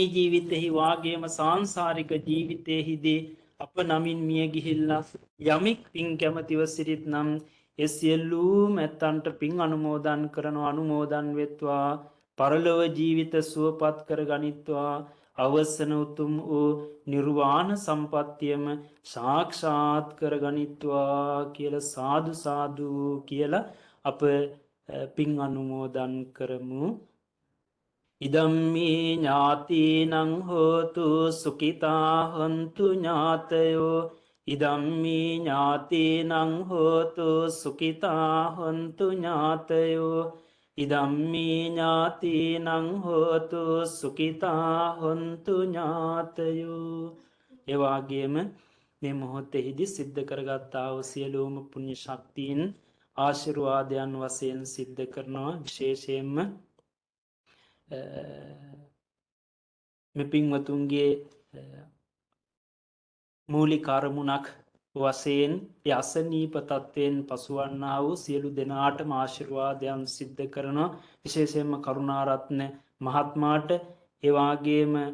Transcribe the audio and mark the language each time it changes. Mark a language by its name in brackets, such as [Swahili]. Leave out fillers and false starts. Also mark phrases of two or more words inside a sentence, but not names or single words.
[Sinhala] ජීවිතෙහි වාගේම සාංසාරික ජීවිතයෙහිදී අප නමින් මිය ගිහිල්ලා යමෙක් පින් කැමතිව සිටිත් නම් ඒ සියලුම ඇත්තන්ට පින් අනුමෝදන් කරනවා අනුමෝදන් වෙත්වා පරලොව ජීවිත සුවපත් කර ගනිත්වා අවසන උතුම් වූ නිර්වාණ සම්පත්තියම සාක්ෂාත් කර ගනිත්වා කියලා සාදු සාදු කියලා අප පින් අනුමෝදන් කරමු [Pali] ඉදම්මේ ඥාතිනං හෝතු සුඛිතා හොන්තු ඥාතයෝ ඉදම්මේ ඥාතිනං හෝතු සුඛිතා හොන්තු ඥාතයෝ ඉදම්මේ ඥාතිනං හෝතු සුඛිතා හොන්තු ඥාතයෝ [Sinhala] එවාගේම මේ මොහොතෙහිදී සිද්ධ කරගත්තා වූ සියලුම පුණ්‍ය ශක්තියින් ආශිර්වාදයන් වශයෙන් සිද්ධ කරනවා විශේෂයෙන්ම මේ පින්වතුන්ගේ මූලික අරමුණක් වශයෙන් යසනීප තත්ත්වයෙන් පසුවන්නා වූ සියලු දෙනාටම ආශිර්වාදයන් සිද්ධ කරනවා විශේෂයෙන්ම කරුණාරත්න මහත්මයාට එවාගේම